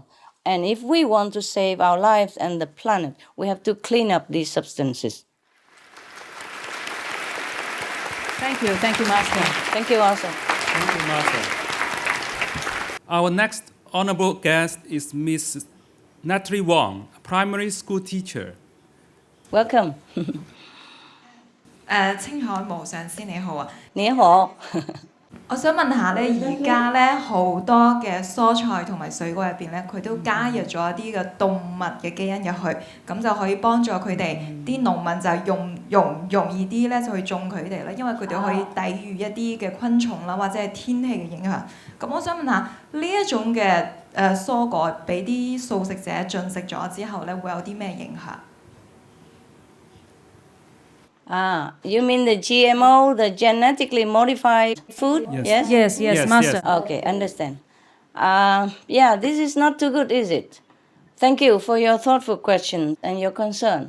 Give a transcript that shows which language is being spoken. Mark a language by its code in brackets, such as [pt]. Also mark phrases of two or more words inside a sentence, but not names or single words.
[en] And if we want to save our lives and the planet, we have to clean up these substances. Thank you, Master. Thank you also. Thank you, Master. Our next honorable guest is Miss Natalie Wong, a primary school teacher. Welcome. [yue] 青海無上師你好啊！你好。我想問下咧，而家咧好多嘅蔬菜同埋水果入邊咧，佢都加入咗一啲嘅動物嘅基因入去，咁就可以幫助佢哋啲農民就容易啲咧就去種佢哋啦，因為佢哋可以抵禦一啲嘅昆蟲啦，或者係天氣嘅影響。咁我想問下呢一種嘅蔬果俾啲素食者進食咗之後咧，會有啲咩影響？ [en] You mean the GMO, the genetically modified food? Yes, Master. Okay, understand. Yeah, this is not too good, is it? Thank you for your thoughtful question and your concern.